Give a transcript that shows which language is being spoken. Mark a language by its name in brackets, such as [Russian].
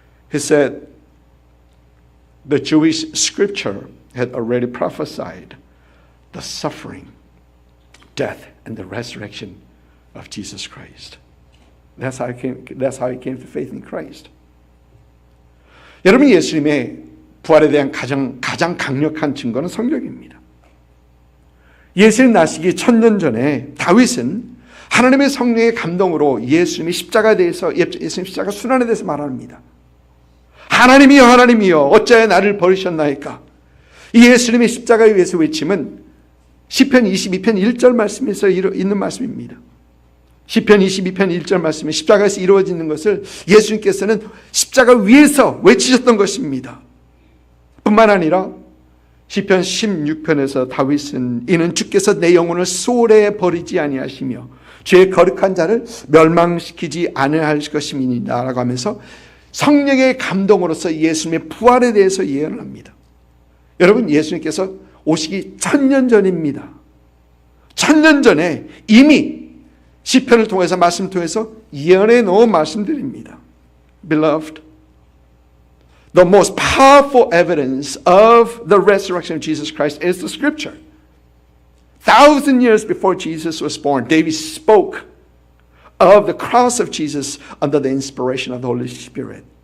[English] He said, the Jewish scripture had already prophesied the suffering, death, and the resurrection of Jesus Christ. That's how he came to faith in Christ. [Korean] 여러분, 예수님의 부활에 대한 가장 강력한 증거는 성경입니다. 예수님 나시기 1000년 전에 다윗은 하나님의 성령의 감동으로 예수님이 십자가에 대해서, 예수님 십자가 순환에 대해서 말합니다. 하나님이여 하나님이여 어찌하여 나를 버리셨나이까. 이 예수님의 십자가에 위해서 외침은 시편 22편 1절 말씀에서 있는 말씀입니다. 시편 22편 1절 말씀에 십자가에서 이루어지는 것을 예수님께서는 십자가 위에서 외치셨던 것입니다. 뿐만 아니라 시편 16편에서 다윗은 이는 주께서 내 영혼을 소홀히 버리지 아니하시며 죄의 거룩한 자를 멸망시키지 않으할 것임이니라 라고 하면서 성령의 감동으로서 예수님의 부활에 대해서 예언을 합니다. 여러분, 예수님께서 오시기 1000년 전입니다. 1000년 전에 이미 시편을 통해서 말씀을 통해서 예언해 놓은 말씀들입니다. [English] Beloved, the most powerful evidence of the resurrection of Jesus Christ is the scripture. 1000 years before Jesus was born, David spoke of the cross of Jesus under the inspiration of the Holy Spirit.